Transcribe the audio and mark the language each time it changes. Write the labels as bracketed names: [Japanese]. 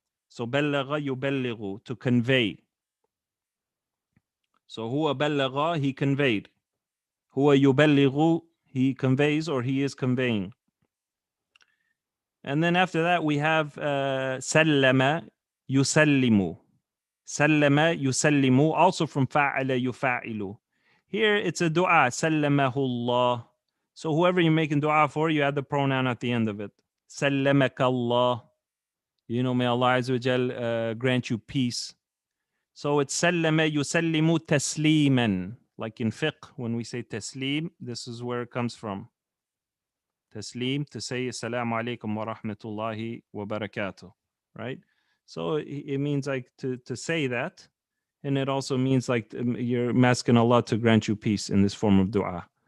[English] So [Arabic] بلغ يبلغ, [English] to convey. So [Arabic] هو بلغ, [English] he conveyed. [Arabic] هو يبلغ, [English] he conveys or he is conveying. And then after that we have [Arabic] سلم يسلم. سلم يسلم, [English] also from [Arabic] فعل يفعل. [English] Here it's a dua, [Arabic] سلمه الله. [English] So whoever you're making dua for, you add the pronoun at the end of it. [Arabic] سلمك الله. [English] May Allah Azza wa Jal grant you peace. So it's [Arabic] سلم يسلم تسليما. [English] Like in fiqh, when we say taslim, this is where it comes from. [Arabic] Taslim, [English] to say [Arabic] assalamu alaikum wa rahmatullahi wa barakatuh, right? [English] So it means like to say that, and it also means like you're asking Allah to grant you peace in this form of dua.